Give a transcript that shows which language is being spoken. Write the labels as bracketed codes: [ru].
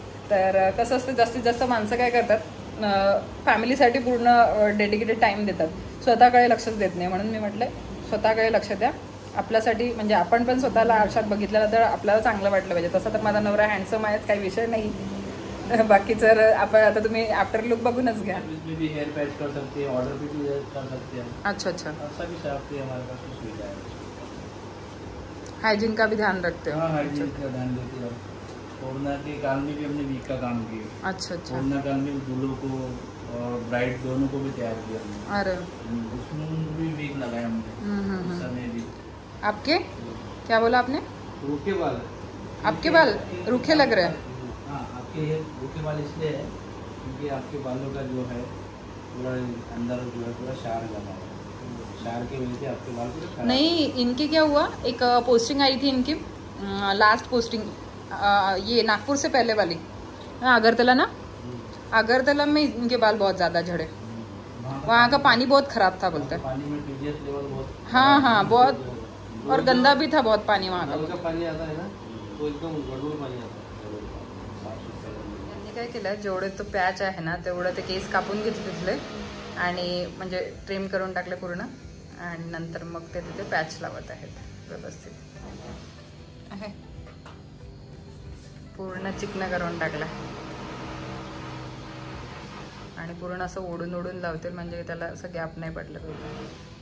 [mr] तर कसं असतं, जास्तीत जास्त माणसं काय करतात, फॅमिलीसाठी पूर्ण डेडिकेटेड टाइम देतात, स्वतःकडे लक्षच देत नाही। म्हणून मी म्हटलं स्वतःकडे लक्ष द्या आपल्यासाठी, म्हणजे आपण पण स्वतःला आरशात बघितल्याला तर आपल्याला चांगलं वाटलं पाहिजे। तसं तर माझा नवरा हँडसम आहे, काही विषय नाही। बाकी जर आपण आता तुम्ही आफ्टर लुक बघूनच घ्या। [hi] हेयर पैच कर सकते हैं, ऑर्डर भी कर सकते हैं। अच्छा अच्छा, सभी आपकी हमारे पास सुविधा है। हाइजीन का भी ध्यान रखते हो? हाँ, हाइजीन का ध्यान देते हैं। कोरोना के काल में भी हमने वीक का काम किया। अच्छा अच्छा, कोरोना काल में दूल्हों को और ब्राइड दोनों को भी तैयार किया हमने। अरे उसमें भी वीक लगाया हमने उस समय भी। आपके क्या बोला आपने? रूखे बाल, आपके बाल रूखे लग रहे हैं? हाँ, आपके ये रूखे बाल इसलिए है क्योंकि आपके बालों का जो है पूरा अंदर जो है पूरा शार जमा है, शार की वजह से आपके बाल पूरे। नहीं, इनके क्या हुआ, एक पोस्टिंग आई थी इनकी, लास्ट पोस्टिंग ये नागपुर से पहले वाली, अगरतला ना, अगरतला में इनके बाल बहुत ज्यादा झड़े। वहाँ का पानी बहुत खराब था बोलते हैं। पानी में TDS लेवल बहुत, हाँ हाँ बहुत, और गंदा भी था बहुत पाणी का पाणी आता है ना, तो [mr] एकदम गडूळ पाणी आता। यांनी काय केलं, जेवढे तो पॅच आहे ना तेवढं ते केस कापून घेतले आणि म्हणजे ट्रिम करून टाकले पूर्ण, आणि नंतर मग ते तिथे पॅच लावत आहेत व्यवस्थित आहे, पूर्ण चिकन करून टाकला आणि पूर्ण असं ओढून ओढून लावतील म्हणजे त्याला असं गॅप नाही पडलं पाहिजे।